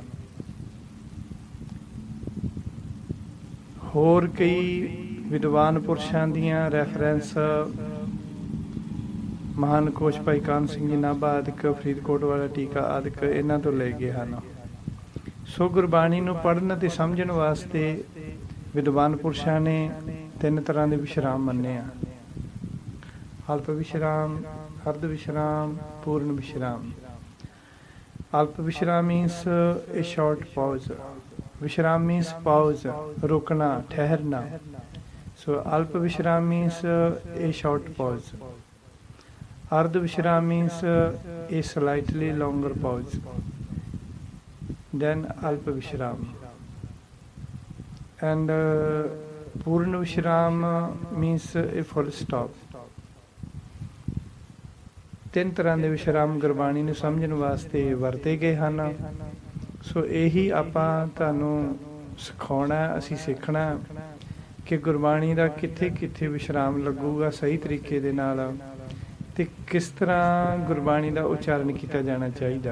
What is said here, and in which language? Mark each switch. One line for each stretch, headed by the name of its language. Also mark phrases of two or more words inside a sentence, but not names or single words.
Punjabi: ਹੋਰ ਕਈ ਵਿਦਵਾਨ ਪੁਰਸ਼ਾਂ ਦੀਆਂ ਰੈਫਰੈਂਸ ਮਹਾਨ ਕੋਸ਼ ਭਾਈ ਕਾਹਨ ਸਿੰਘ ਜੀ ਨਾਭਾ ਆਦਿਕ, ਫਰੀਦਕੋਟ ਵਾਲਾ ਟੀਕਾ ਆਦਿਕ, ਇਹਨਾਂ ਤੋਂ ਲਏ ਗਏ ਹਨ। ਸੋ ਗੁਰਬਾਣੀ ਨੂੰ ਪੜ੍ਹਨ ਅਤੇ ਸਮਝਣ ਵਾਸਤੇ ਵਿਦਵਾਨ ਪੁਰਸ਼ਾਂ ਨੇ 3 ਤਰ੍ਹਾਂ ਦੇ ਵਿਸ਼ਰਾਮ ਮੰਨੇ ਆ: ਅਲਪ ਵਿਸ਼ਰਾਮ, ਅਰਧ ਵਿਸ਼ਰਾਮ, ਪੂਰਨ ਵਿਸ਼ਰਾਮ। ਅਲਪ ਵਿਸ਼ਰਾਮ
English: means a short pause. ਵਿਸ਼ਰਾਮ means pause,
Punjabi: ਰੁਕਣਾ, ਠਹਿਰਨਾ। ਸੋ ਅਲਪ ਵਿਸ਼ਰਾਮ
English: means a short pause.
Punjabi: ਅਰਧ ਵਿਸ਼ਰਾਮ
English: means a slightly longer pause. Then
Punjabi: ਅਲਪ ਵਿਸ਼ਰਾਮ.
English: And
Punjabi: ਪੂਰਨ ਵਿਸ਼ਰਾਮ
English: means a full stop.
Punjabi: 3 ਤਰ੍ਹਾਂ ਦੇ ਵਿਸ਼ਰਾਮ ਗੁਰਬਾਣੀ ਨੂੰ ਸਮਝਣ ਵਾਸਤੇ ਵਰਤੇ ਗਏ ਹਨ। ਸੋ ਇਹੀ ਆਪਾਂ ਤੁਹਾਨੂੰ ਸਿਖਾਉਣਾ, ਅਸੀਂ ਸਿੱਖਣਾ ਕਿ ਗੁਰਬਾਣੀ ਦਾ ਕਿੱਥੇ ਕਿੱਥੇ ਵਿਸ਼ਰਾਮ ਲੱਗੂਗਾ ਸਹੀ ਤਰੀਕੇ ਦੇ ਨਾਲ, ਤੇ ਕਿਸ ਤਰ੍ਹਾਂ ਗੁਰਬਾਣੀ ਦਾ ਉਚਾਰਨ ਕੀਤਾ ਜਾਣਾ ਚਾਹੀਦਾ।